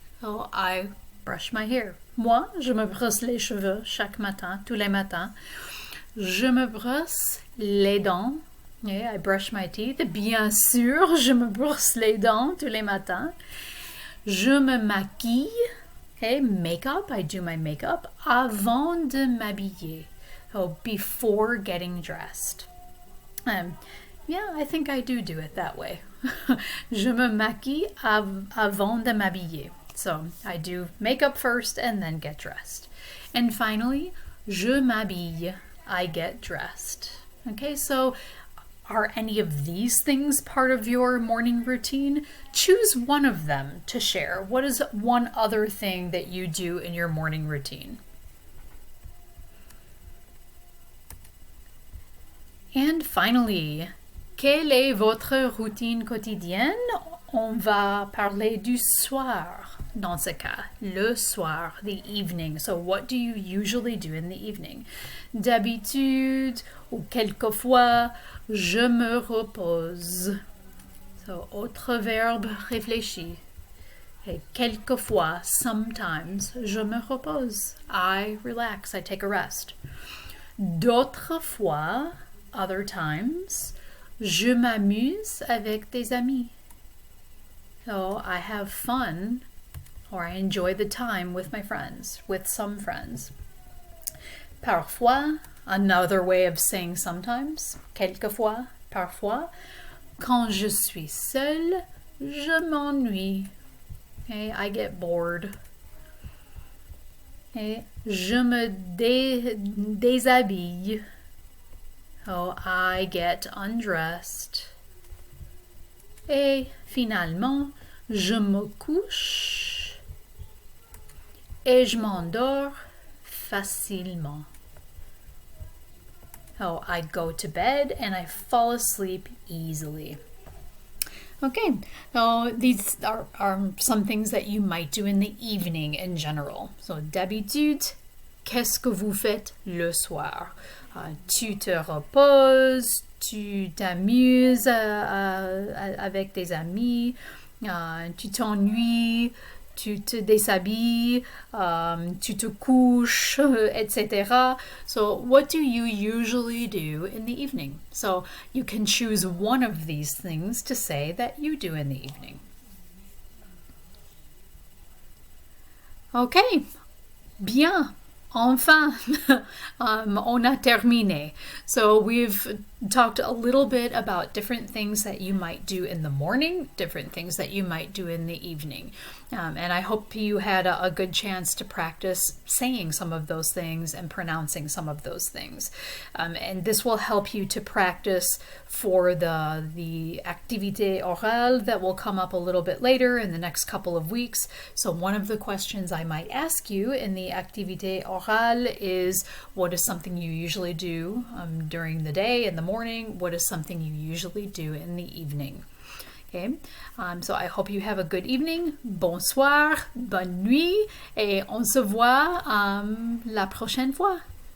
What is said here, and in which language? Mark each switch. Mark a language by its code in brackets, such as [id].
[en] Oh, I brush my hair. [fr] Moi, je me brosse les cheveux chaque matin, tous les matins. Je me brosse les dents. [en] Yeah, I brush my teeth. [fr] Bien sûr, je me brosse les dents tous les matins. Je me maquille. [en] Okay, makeup. I do my makeup [fr] avant de m'habiller. [en] Oh, before getting dressed. Yeah, I think I do it that way. [fr] Je me maquille avant de m'habiller. [en] So I do makeup first and then get dressed. And finally, [fr] je m'habille. [en] I get dressed. Okay, so are any of these things part of your morning routine? Choose one of them to share. What is one other thing that you do in your morning routine? And finally, [fr] quelle est votre routine quotidienne? On va parler du soir dans ce cas. Le soir, [en] the evening. So what do you usually do in the evening? [fr] D'habitude, ou quelquefois, je me repose. So, autre verbe réfléchi. Et quelquefois, [en] sometimes, [fr] je me repose. [en] I relax, I take a rest. [fr] D'autres fois, [en] other times, [fr] je m'amuse avec des amis. [en] So I have fun or I enjoy the time with my friends, with some friends. [fr] Parfois, [en] another way of saying sometimes, [fr] quelquefois, parfois. Quand je suis seule, je m'ennuie. [en] Okay, I get bored. Okay, [fr] je me déshabille. [en] Oh, I get undressed. [fr] Et finalement, je me couche et je m'endors facilement. [en] Oh, I go to bed and I fall asleep easily. Okay, so these are some things that you might do in the evening in general. [fr] So, d'habitude, qu'est-ce que vous faites le soir? Tu te reposes, tu t'amuses avec tes amis, tu t'ennuies, tu te déshabilles, tu te couches, etc. [en] So what do you usually do in the evening? So you can choose one of these things to say that you do in the evening. [fr] Okay, bien. Enfin, on a terminé. [en] So we've talked a little bit about different things that you might do in the morning, different things that you might do in the evening. And I hope you had a good chance to practice saying some of those things and pronouncing some of those things. And this will help you to practice for the activité orale that will come up a little bit later in the next couple of weeks. So one of the questions I might ask you in the activité orale is, what is something you usually do during the day, in the morning? What is something you usually do in the evening? Okay, so I hope you have a good evening. [fr] Bonsoir, bonne nuit, et on se voit la prochaine fois.